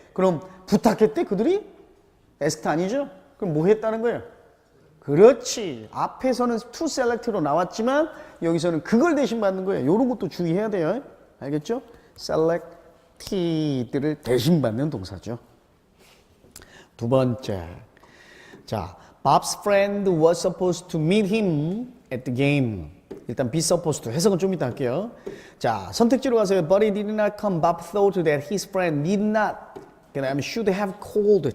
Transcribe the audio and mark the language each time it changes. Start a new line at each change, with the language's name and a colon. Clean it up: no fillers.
Korean: 그럼 부탁했대 그들이? asked 아니죠? 그럼 뭐 했다는 거예요? 그렇지. 앞에서는 to select로 나왔지만 여기서는 그걸 대신 받는 거예요. 이런 것도 주의해야 돼요. 알겠죠? selected를 대신 받는 동사죠. 두 번째.
English: 자, Bob's friend was supposed to meet him at the game.
Korean: 일단 be supposed to 해석은 좀 이따 할게요. 자, 선택지로 가세요.
English: But he did not come. Bob thought that his friend need not.
Korean: 그 다음에
English: should have called.